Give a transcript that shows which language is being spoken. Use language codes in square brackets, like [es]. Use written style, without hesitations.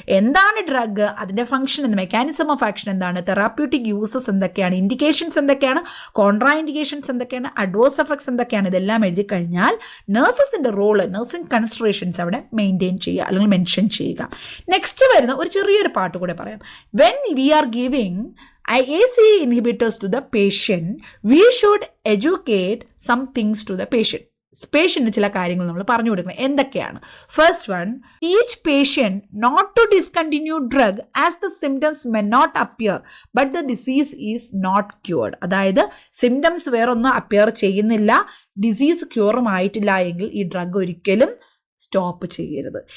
[ml] എന്താണ് ഡ്രഗ്, അതിൻ്റെ ഫംഗ്ഷൻ എന്ത്, മെക്കാനിസം ഓഫ് ആക്ഷൻ എന്താണ്, തെറാപ്യൂട്ടിക് യൂസസ് എന്തൊക്കെയാണ്, ഇൻഡിക്കേഷൻസ് എന്തൊക്കെയാണ്, കോൺട്രാ ഇൻഡിക്കേഷൻസ് എന്തൊക്കെയാണ്, അഡ്വേഴ്സ് എഫക്ട്സ് എന്തൊക്കെയാണ്, ഇതെല്ലാം എഴുതി കഴിഞ്ഞാൽ നഴ്സസിന്റെ റോള്, നഴ്സിംഗ് കൺസിഡറേഷൻസ് അവിടെ മെയിൻറ്റെയിൻ ചെയ്യുക അല്ലെങ്കിൽ മെൻഷൻ ചെയ്യുക. നെക്സ്റ്റ് വരുന്ന ഒരു ചെറിയൊരു പാട്ട് കൂടെ പറയാം. [en] When we are giving ACE inhibitors to the patient, we should educate some things to the patient. [ml] പേഷ്യൻറ്റിന് ചില കാര്യങ്ങൾ നമ്മൾ പറഞ്ഞു കൊടുക്കണം. എന്തൊക്കെയാണ്? [en] First one, each patient not to discontinue drug as the symptoms may not appear but the disease is not cured. [ml] അതായത് symptoms വേറൊന്നും appear ചെയ്യുന്നില്ല, disease ക്യൂറും ആയിട്ടില്ല എങ്കിൽ ഈ ഡ്രഗ് ഒരിക്കലും സ്റ്റോപ്പ് ചെയ്യരുത്.